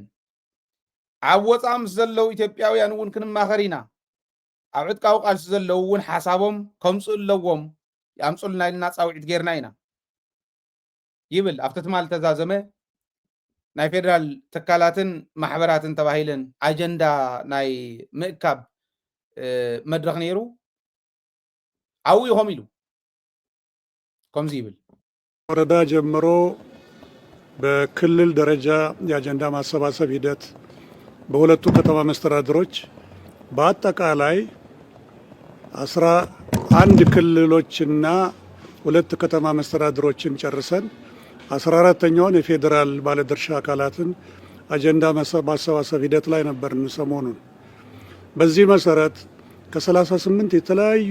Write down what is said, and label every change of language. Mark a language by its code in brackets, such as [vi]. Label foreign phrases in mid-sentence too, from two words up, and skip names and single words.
[ti] ኣብ ወፃእ ምስ ዘለው ኢትዮጵያውያን እውን ክንማኸር ኢና ኣብ ዕጥቃዊ ቃልሲ ዘለው እውን ሓሳቦም ከምፅኡ ኣለዎም ያምፁልና ኢልና ፃውዒት ጌርና ኢና ይብል ኣብቲ ትማል ተዛዘመ ናይ ፌደራል ትካላትን ማሕበራትን ተባሂለን ኣጀንዳ ናይ ምእካብ መድረኽ ነይሩ ኣው ይኾም ኢሉ ከምዚ ይብል [am] ወረዳ ጀምሮ በክልል ደረጃ የአጀንዳ ማሰባሰብ ሂደት በሁለቱ ከተማ መስተዳድሮች በአጠቃላይ 11 ክልሎችና ሁለት ከተማ መስተዳድሮችን ጨርሰን 14ኛውን የፌደራል ባለድርሻ አካላትን አጀንዳ ማሰባሰብ ሂደት ላይ ነበርን ሰሞኑን። በዚህ መሰረት ከ38 የተለያዩ